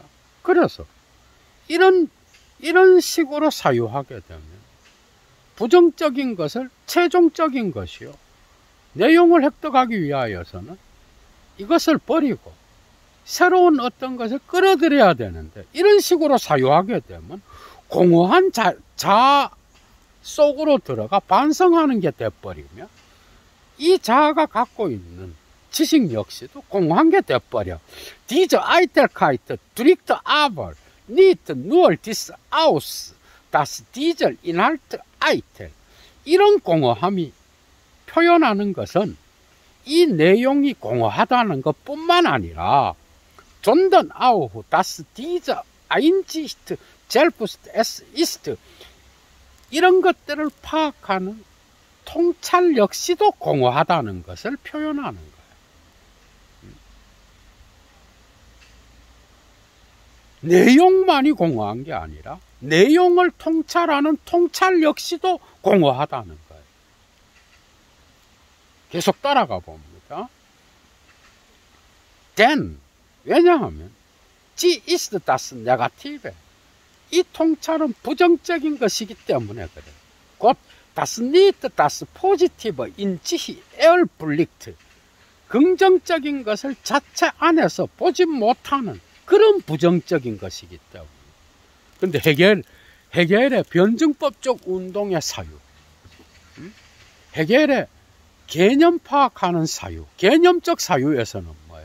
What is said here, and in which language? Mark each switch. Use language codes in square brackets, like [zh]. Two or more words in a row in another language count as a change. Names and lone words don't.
[ko] 그래서 이런 식으로 사유하게 되면 부정적인 것을 최종적인 것이요, 내용을 획득하기 위하여서는 이것을 버리고 새로운 어떤 것을 끌어들여야 되는데, 이런 식으로 사유하게 되면 공허한 자아 속으로 들어가 반성하는 게 돼버리며 이 자아가 갖고 있는 지식 역시도 공허한 게 돼버려. [de] Diese Eitelkeit drückt aber nicht nur dies aus, dass dieser Inhalt eitel. [ko] 이런 공허함이 표현하는 것은 이 내용이 공허하다는 것뿐만 아니라 [de] sondern auch, dass diese Einsicht selbst es ist. [ko] 이런 것들을 파악하는 통찰 역시도 공허하다는 것을 표현하는 거예요. 내용만이 공허한 게 아니라 내용을 통찰하는 통찰 역시도 공허하다는 거예요. 계속 따라가 봅니다. [de] Denn, 왜냐하면 Sie ist das Negative. [ko] 이 통찰은 부정적인 것이기 때문에 그래요. [de] 곧 das nicht das Positive in sich erblickt. [ko] 긍정적인 것을 자체 안에서 보지 못하는 그런 부정적인 것이기 때문에. 근데 해겔의 변증법적 운동의 사유, 해겔의 개념 파악하는 사유, 개념적 사유에서는 뭐예요?